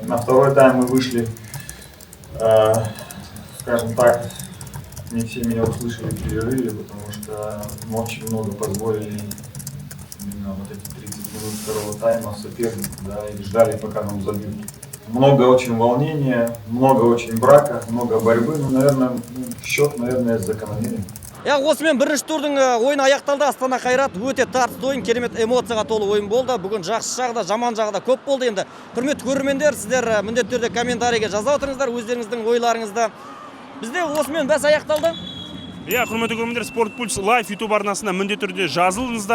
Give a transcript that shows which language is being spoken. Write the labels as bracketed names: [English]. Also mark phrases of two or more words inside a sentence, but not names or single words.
[Russian] На второй тайм мы вышли, скажем так, не все меня услышали в перерыве, потому что мы очень много позволили именно вот эти 30 минут второго тайма сопернику, да, и ждали, пока нам забьют. Много очень волнения, много очень брака, много борьбы, но, наверное, счет, наверное, закономерен. [Kazakh] Осымен бірінші турдың ойыны аяқталды. Астана Қайрат өте тартысты ойын, керемет эмоцияға толы ойын болды. Бүгін жақсы жағы да, жаман жағы да көп болды. Енді құрметті көрермендер, сіздер міндетті түрде комментарийге жаза отырыңыздар өздеріңіздің ойларыңызды. Бізде осымен бәс аяқталды. Құрметті көрермендер, Sport Pulse Live YouTube арнасына міндетті түрде жазылыңыздар.